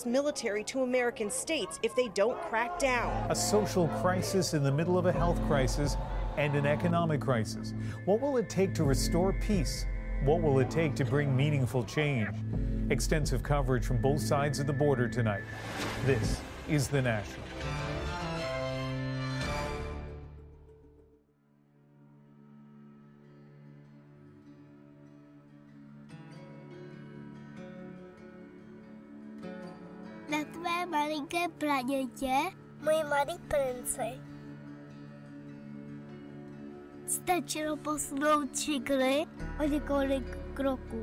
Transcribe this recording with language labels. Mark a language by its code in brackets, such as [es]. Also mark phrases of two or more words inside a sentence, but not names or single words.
[en] military to American states if they don't crack down. A social crisis in the middle of a health crisis and an economic crisis. What will it take to restore peace? What will it take to bring meaningful change? Extensive coverage from both sides of the border tonight. This is The National. [cs] Na tvé malinké planetě, můj malý princi, stačilo posunout čikly o několik kroků.